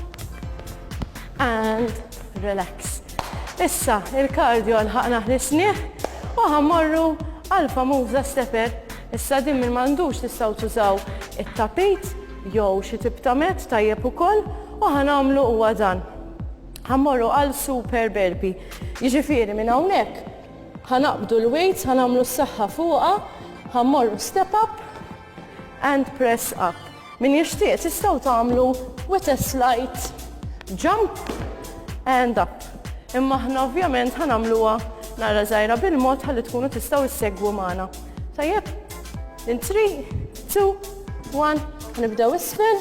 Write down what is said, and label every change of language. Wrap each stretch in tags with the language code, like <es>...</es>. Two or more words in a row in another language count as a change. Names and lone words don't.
<en>And relax.</en> <mt>Issa, il-kardio għal-ħaqna ħlisnieh u ħammorru għal-famuża stepper. Issa din min m'għandux tistgħu tużaw it-tapit jew xi tip ta' mat tajjeb ukoll u ħanamlu huwa dan. Ħammorru għal</mt> <en>super burpee.</en> <mt>Jiġifieri minn hawnhekk ħanaqbdu l-weights, ħanamlu s-saħħa fuqha, ħammorru</mt> <en>step up and press up.</en> <mt>Min jixtieq tistgħu tagħmlu</mt> <en>with a slight jump and up.</en> <mt>Imma aħna ovvjament ħanamluha nara żgħira bil-mod ħalli tkunu tistgħu issegwu magħna. Tajjeb, in 3, 2, 1, ħanibdew isfel.</mt>